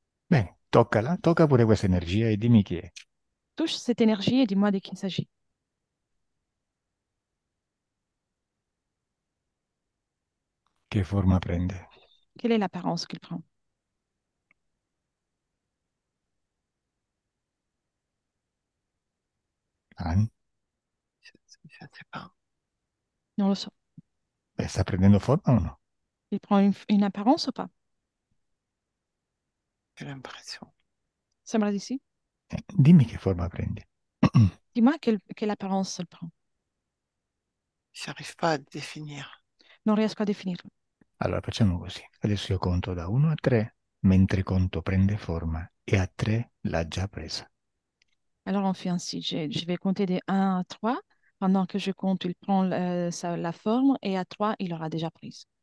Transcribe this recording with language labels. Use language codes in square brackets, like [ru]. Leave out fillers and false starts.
[it] bene, toccala, tocca pure questa energia e dimmi chi è. [fr] Touche cette énergie et dis-moi de qui il s'agit. [it] Che forma prende? [fr] Quelle est l'apparence qu'il prend? Anne? Je sais pas. Non, on le sent. [it] Beh, sta prendendo forma o no? [fr] Il prend une apparence ou pas? J'ai l'impression. [it] Sembra di sì. Dimmi che forma prende. [fr] Dis-moi quelle apparence il prend. J'arrive pas à définir. [it] Non riesco a definirlo. Allora facciamo così. Adesso io conto da 1 a 3, mentre conto prende forma e a 3 l'ha già presa. [fr] Alors on fait ainsi. Je vais compter de 1 à 3. Pendant que je compte, il prend la forme et à 3, il aura déjà prise.